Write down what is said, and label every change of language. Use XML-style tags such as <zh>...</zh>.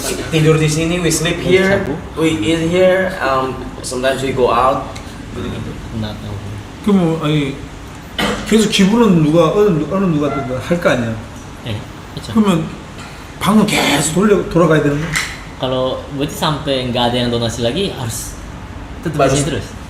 <id>Tidur di sini,</id> <en>we sleep here, we eat here. Sometimes we go out.</en> <ko>나 나왔다고. 그러면 아니 계속 기부는 누가 어느 누가 할 거 아니야. 네, 그렇죠. 그러면 방은 계속 돌아가야 되는 거야?</ko> <id>Kalau berarti sampai nggak ada yang donasi lagi harus tetap di sini terus.</id>